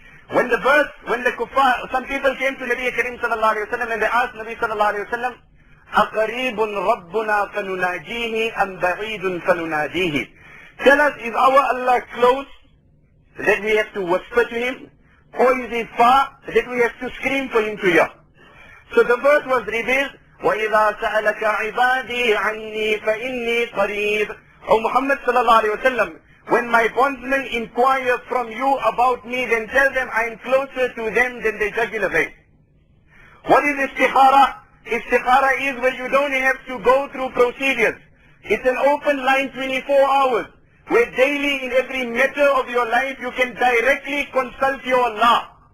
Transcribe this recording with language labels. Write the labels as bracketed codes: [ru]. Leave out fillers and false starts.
[en] When the kuffar, some people came to Nabi Karim sallallahu alayhi wa sallam and they asked Nabi sallallahu alayhi wa sallam, [ar] أَقَرِيبٌ رَبُّنَا فَنُنَاجِيهِ أَمْ بَعِيدٌ فَنُنَادِيهِ. [en] Tell us, is our Allah close that we have to whisper to him, or is he far that we have to scream for him to hear? So the verse was revealed, [ar] وَإِذَا سَأَلَكَ عِبَادِي عَنِّي فَإِنِّي قَرِيبٌ. [en] O Muhammad sallallahu alayhi wa sallam, when my bondsmen inquire from you about me, then tell them I am closer to them than the jugular vein. What is istikhara? Istikhara is where you don't have to go through procedures. It's an open line 24 hours, where daily in every matter of your life you can directly consult your Allah.